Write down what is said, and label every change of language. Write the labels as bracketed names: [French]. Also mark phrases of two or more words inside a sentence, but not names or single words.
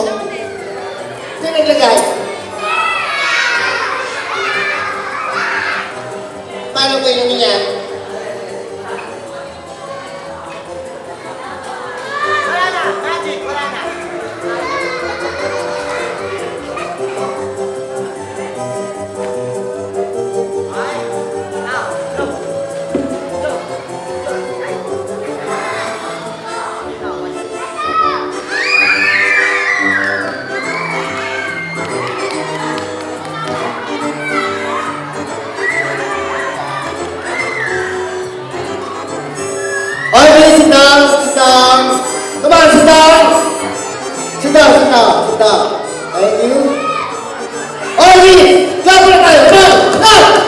[Filipino] Ito naglagay. Paano ko yun niya? Wala na! Magic! Wala na! [English] Alright. Now, look. Look. Now, watch this. Okay, sit down, sit down. Come on, sit down. Sit down, sit down, sit down. Thank you. Okay, clap [Filipino] na tayo. [English] Clap, clap.